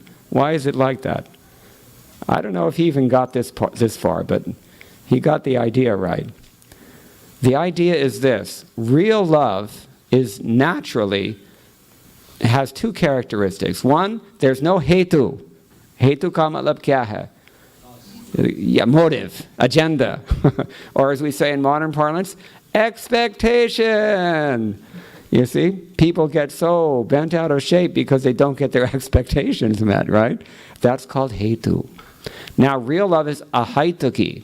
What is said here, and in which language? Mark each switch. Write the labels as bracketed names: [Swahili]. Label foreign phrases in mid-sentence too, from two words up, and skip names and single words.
[English] Why is it like that? I don't know if he even got this far, but he got the idea right. The idea is this. Real love is naturally, has two characteristics. One, there's no hetu. [Hindi] हेतु का मतलब क्या है? [English] Yeah, motive, agenda. Or as we say in modern parlance, expectation. You see, people get so bent out of shape because they don't get their expectations met, right? That's called hetu. Now, real love is ahaituki.